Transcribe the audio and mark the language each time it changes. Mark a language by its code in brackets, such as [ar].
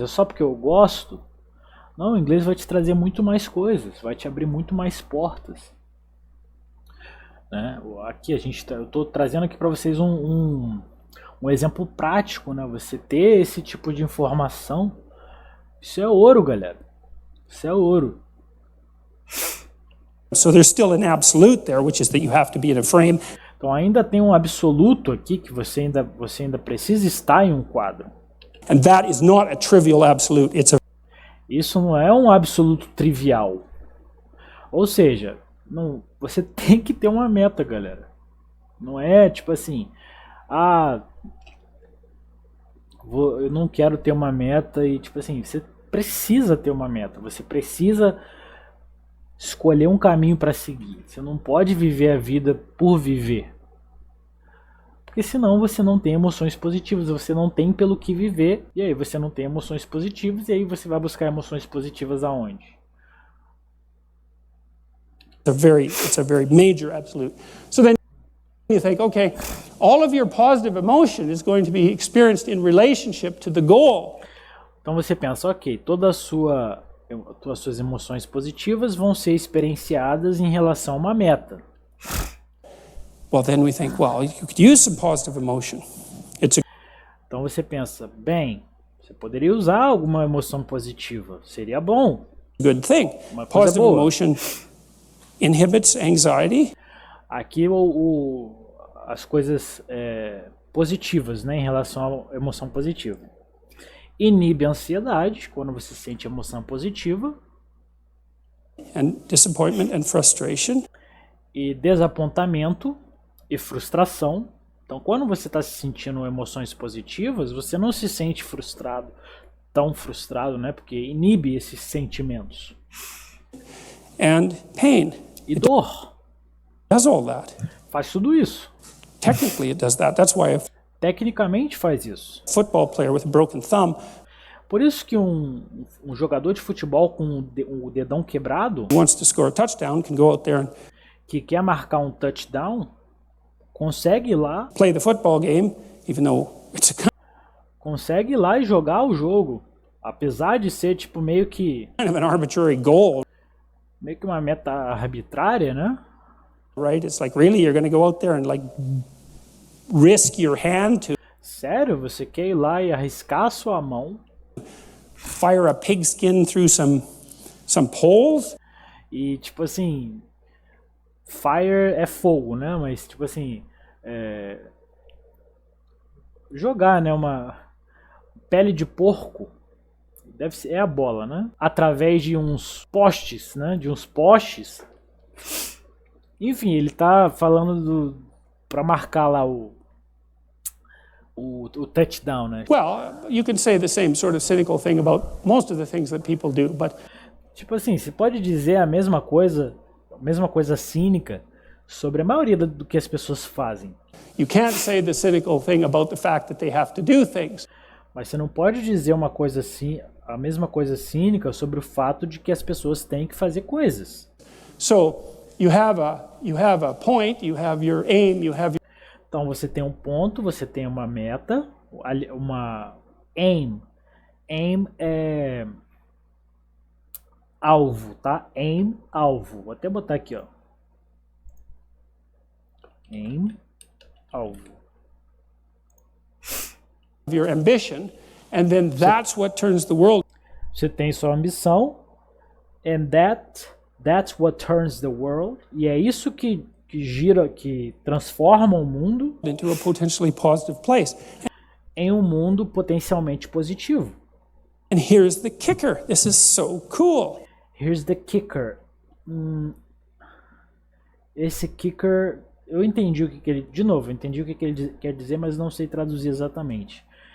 [pt] É só porque eu gosto? Não, o inglês vai te trazer muito mais coisas, vai te abrir muito mais portas, né? Aqui eu estou trazendo aqui para vocês um exemplo prático, né? Você ter esse tipo de informação, isso é ouro, galera. Isso é ouro. [en] So there's still an absolute there, which is that you have to be in a frame. [pt] Então ainda tem um absoluto aqui que você ainda precisa estar em um quadro. [en] And that is not a trivial absolute. [pt] Isso não é um absoluto trivial. Ou seja, você tem que ter uma meta, galera. Não é tipo assim, eu não quero ter uma meta e tipo assim, você precisa ter uma meta. Você precisa escolher um caminho para seguir. Você não pode viver a vida por viver. Porque senão você não tem emoções positivas, você não tem pelo que viver, e aí você não tem emoções positivas, e aí você vai buscar emoções positivas aonde? [en] It's a very major absolute. So then you think, okay, all of your positive emotion is going to be experienced in relationship to the goal. [pt] Então você pensa, ok, toda a sua as suas emoções positivas vão ser experienciadas em relação a uma meta. [en] Well, then we think, well, you could use some positive emotion. It's a [pt] Então você pensa, bem, você poderia usar alguma emoção positiva, seria bom. [en] good thing. [pt] Uma coisa [en] Positive [pt] boa. [en] emotion inhibits anxiety. [pt] Aqui as coisas positivas, né, em relação à emoção positiva. Inibe a ansiedade, quando você sente emoção positiva. [en] And disappointment and frustration. [pt] E desapontamento e frustração. Então, quando você está se sentindo emoções positivas, você não se sente tão frustrado, né? Porque inibe esses sentimentos. [en] And pain. [pt] E dor [en] Does all that. [pt] faz tudo isso. [en] Technically, it does that. That's why a [pt] Tecnicamente faz isso. [en] football player with a broken thumb [pt] Por isso que um jogador de futebol com o dedão quebrado, [en] who wants to score a touchdown can go out there and [pt] que quer marcar um touchdown, consegue ir lá [en] play the football game, even though it's a [pt] consegue ir lá e jogar o jogo, apesar de ser tipo meio que [en] kind of an arbitrary goal, [pt] uma meta arbitrária, né? [en] right? It's like, really, you're going to go out there and like risk your hand to [pt] Sério, você quer ir lá e arriscar a sua mão [en] fire a pigskin through some poles? [pt] e tipo assim, fire é fogo, né? Mas tipo assim, jogar, né, uma pele de porco, deve ser, é a bola, né? Através de uns postes, né? De uns postes. Enfim, ele tá falando para marcar lá o touchdown, né? [en] Well, you can say the same sort of cynical thing about most of the things that people do, but [pt] Tipo assim, você pode dizer a mesma coisa cínica sobre a maioria do que as pessoas fazem. [en] you can't say the cynical thing about the fact that they have to do things. [pt] Mas você não pode dizer uma coisa assim, a mesma coisa cínica sobre o fato de que as pessoas têm que fazer coisas. [en] So you have a point, you have your aim, you have [pt] Então você tem um ponto, você tem uma meta, uma aim. Aim é alvo, tá? Aim, alvo. Vou até botar aqui, ó. Aim, alvo. [en] your ambition, and then that's what turns the world [pt] Você tem sua ambição, [en] and that's what turns the world. [pt] E é isso que gira, que transforma o mundo [en] into a potentially positive place. [pt] em um mundo potencialmente positivo. [en] And here's the kicker. This is so cool. Here's the kicker. [pt] Esse kicker, eu entendi o que ele... De novo, eu entendi o que ele quer dizer, mas não sei traduzir exatamente.